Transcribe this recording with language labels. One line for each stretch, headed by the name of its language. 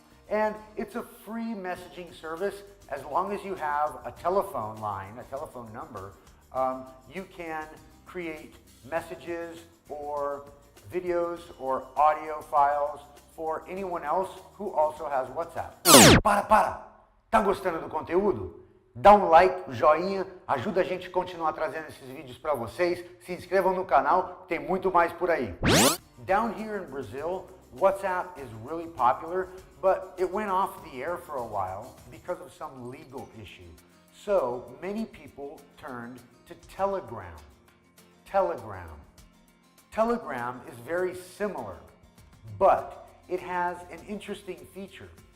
English: And it's a free messaging service. As long as you have a telephone line, a telephone number, you can create messages or videos or audio files for anyone else who also has WhatsApp.
Portuguese: Para! Tá gostando do conteúdo? Dá um like, joinha, ajuda a gente a continuar trazendo esses vídeos para vocês. Se inscrevam no canal, tem muito mais por aí.
English: Down here in Brazil, WhatsApp is really popular, but it went off the air for a while because of some legal issue. So many people turned to Telegram. Telegram is very similar, but it has an interesting feature.